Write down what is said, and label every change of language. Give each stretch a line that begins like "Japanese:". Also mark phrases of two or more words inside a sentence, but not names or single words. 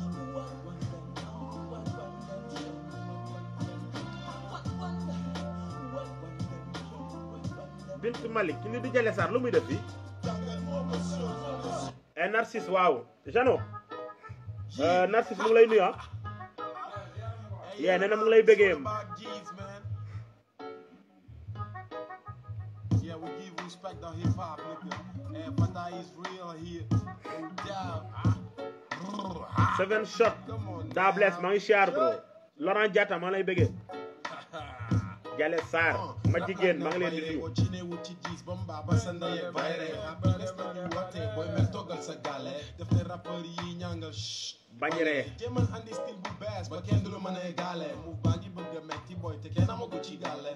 Wolof: Bint Malik ki ni di Jale Sarr lu muy def fii Narcisse waaw Jano Narcisse mu ngi lay nuyu yeah nee na mu ngi lay bëggee
English: Yeah, we give respect to hip hop, nigga. And Fata is real here. Seven shot.
Wolof: Da bless maa ngi siyaar bro. Laurent Diatta maa lay bëggee. Jale Sarr ma jigéen maa ngi leen di nuyu. Bañere. Jéemal andi style bu bees ba kenn du la mën a égalé. Move baa ngi bëgg a metti boy te kenn amagu ci gàlle.